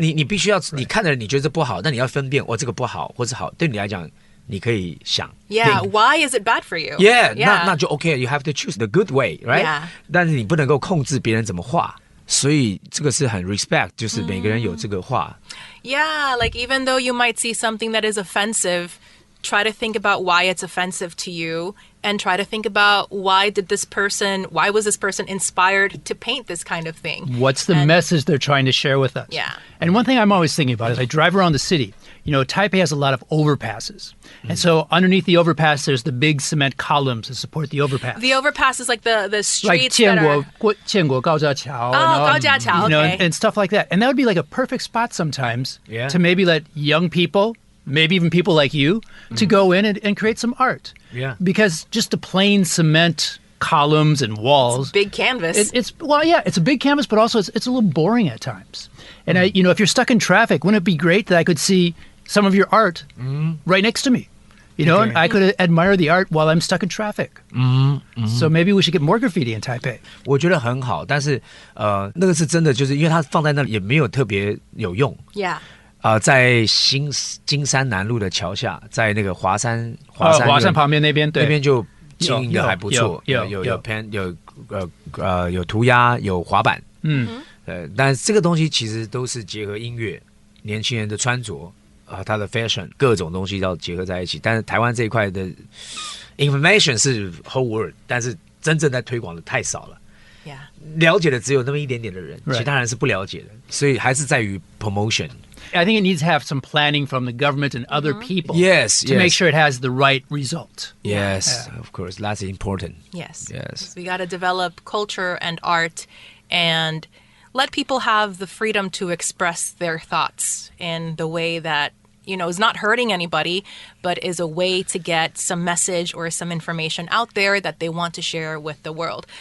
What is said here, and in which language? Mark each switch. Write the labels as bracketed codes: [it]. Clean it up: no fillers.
[zh] 你必须要你看的人你觉得这不好，但你要分辨这个不好或是好，对你来讲你可以想 [en] Yeah, think why is it bad for you? Yeah, [zh] 那就 [en] OK, you have to choose the good way, right? Yeah. [zh] 但是你不能够控制别人怎么画，所以这个是很 respect， 就是每个人有这个画。 [en] Yeah, like even though you might see something that is offensive, try to think about why it's offensive to you and try to think about why was this person inspired to paint this kind of thing? What's the message they're trying to share with us? Yeah. And one thing I'm always thinking about is I drive around the city. You know, Taipei has a lot of overpasses. And so underneath the overpass, there's the big cement columns that support the overpass. The overpass is like the Like streets that are... [zh] 建国高架桥, Oh, 高架桥, [en] you know, okay. and stuff like that. And that would be like a perfect spot sometimes to maybe let young people, maybe even people like you, to go in and create some art. Yeah. Because just the plain cement columns and walls. Big canvas. It's a big canvas, but also it's a little boring at times. And if you're stuck in traffic, wouldn't it be great that I could see some of your art right next to me? You know, and I could admire the art while I'm stuck in traffic. So maybe we should get more graffiti in Taipei. [zh] 我觉得很好，但是那个是真的，就是因为它放在那里也没有特别有用。 [en] Yeah. [zh] 在金山南路的桥下，在那个华山旁边那边，对，那边就经营的还不错，有 pen 有涂鸦，有滑板，但是这个东西其实都是结合音乐，年轻人的穿着他的 fashion 各种东西要结合在一起。但是台湾这一块的 information 是 [en] whole world， [zh] 但是真正在推广的太少了。 Yeah. 了解的只有那么一点点的人，其他人是不了解的，所以还是在于 promotion。 [en] I think it needs to have some planning from the government and other people. Yes, to make sure it has the right result. Yes, of course, that's important. Yes. Yes. We got to develop culture and art and let people have the freedom to express their thoughts in the way that, you know, is not hurting anybody, but is a way to get some message or some information out there that they want to share with the world.